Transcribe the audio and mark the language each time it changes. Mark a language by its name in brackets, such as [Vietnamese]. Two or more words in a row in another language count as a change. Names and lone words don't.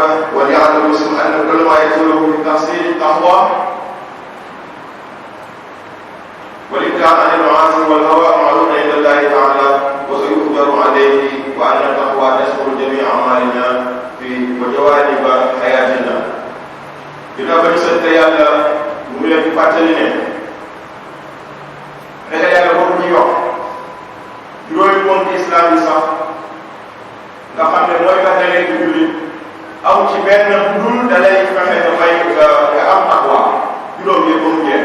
[Arabic] وليعلم المسلم أن كل ما يدخله في تحصيل التقوى والابتعاد عن المعاصي والهوى معلوم عند الله تعالى وسيؤجر عليه وأن التقوى تشمل جميع أعمالنا في وجوانب حياتنا. [Wolof] dina ba ñu sant yàlla mu ngi leen di fàttali ne ragal yàlla boobu ñuy wax juróomi ponk islam yi sax nga xam ne mooy tax nga nekk jullit aw ci benn dul da lay fexe nga may nga am taqwa juróom yëpp ba mu jeex.